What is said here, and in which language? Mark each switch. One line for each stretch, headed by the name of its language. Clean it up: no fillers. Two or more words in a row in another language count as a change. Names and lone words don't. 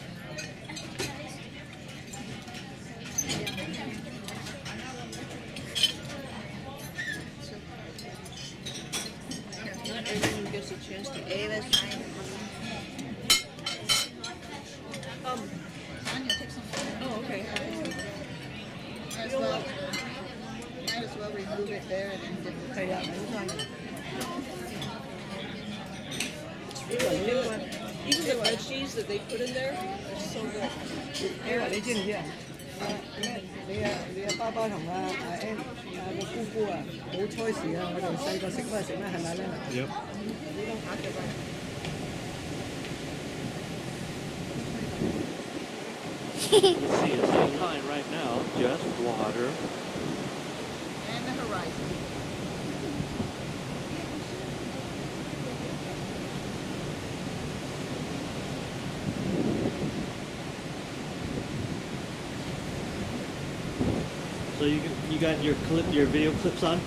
English: Not everyone gets a chance to eat. Oh, okay. Might as well remove it there and then dip it.
Cantonese: 係啊，好晒。
English: Even the cheese that they put in there is so good.
Cantonese: 你話你知唔知啊？你阿爸爸同阿 Ann 個姑姑啊，冇菜時啊，我哋細個食咩係咪咧？
English: Yep.
Cantonese: 你都嚇咗佢。
English: You see, it's not kind right now, just water. And the horizon. So you got your video clips on?